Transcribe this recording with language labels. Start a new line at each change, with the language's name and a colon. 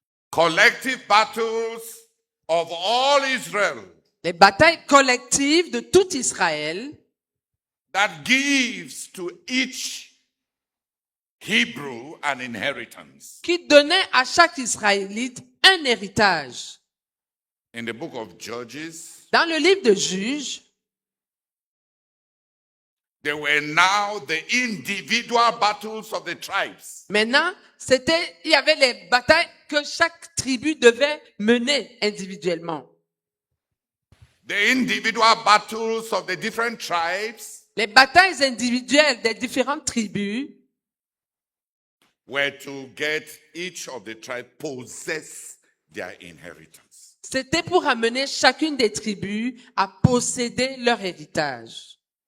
English: Collective battles of all Israel
French: Les batailles collectives de tout Israël
English: that gives to each Hebrew an inheritance.
French: qui donnaient à chaque Israélite un héritage.
English: In the book of Judges,
French: Dans le livre de Juges,
English: they were now the individual battles of the tribes.
French: maintenant, il y avait les batailles que chaque tribu devait mener individuellement.
English: The individual battles of the different tribes
French: Les batailles individuelles des différentes tribus
English: were to get each of the tribes possess their inheritance.
French: c'était pour amener chacune des tribus à posséder leur héritage.